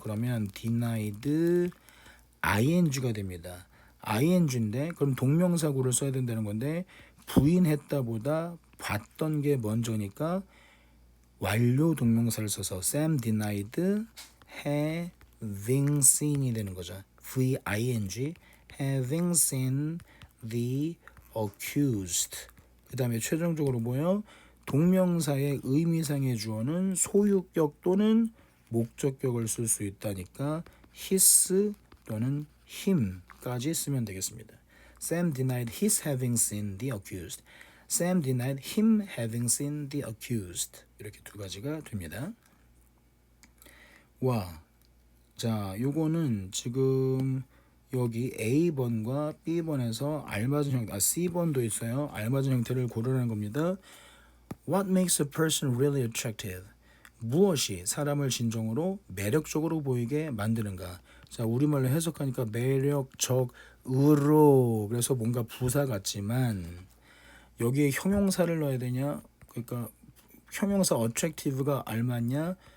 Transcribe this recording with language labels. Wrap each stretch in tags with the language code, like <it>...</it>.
<ko>그러면 denied ing가 됩니다. ing인데 그럼 동명사구를 써야 된다는 건데 부인했다보다 봤던 게 먼저니까 완료 동명사를 써서</ko> <en>Sam denied having seen</en> <ko>이 되는 거죠.</ko> <en>V-I-N-G having seen the accused.</en> <ko>그 다음에 최종적으로 뭐예요? 동명사의 의미상의 주어는 소유격 또는 목적격을 쓸 수 있다니까 his 또는 him까지 쓰면 되겠습니다.</ko> <en>Sam denied his having seen the accused. Sam denied him having seen the accused.</en> <ko>이렇게 두 가지가 됩니다. 와, 자, 요거는 지금 여기 A번과 B번에서 알맞은 형태, C번도 있어요. 알맞은 형태를 고르라는 겁니다.</ko> <en>What makes a person really attractive?</en> <ko>무엇이 사람을 진정으로 매력적으로 보이게 만드는가? 자, 우리말로 해석하니까 매력적으로 그래서 뭔가 부사 같지만 여기에 형용사를 넣어야 되냐? 그러니까 형용사 attractive가 알맞냐?</ko>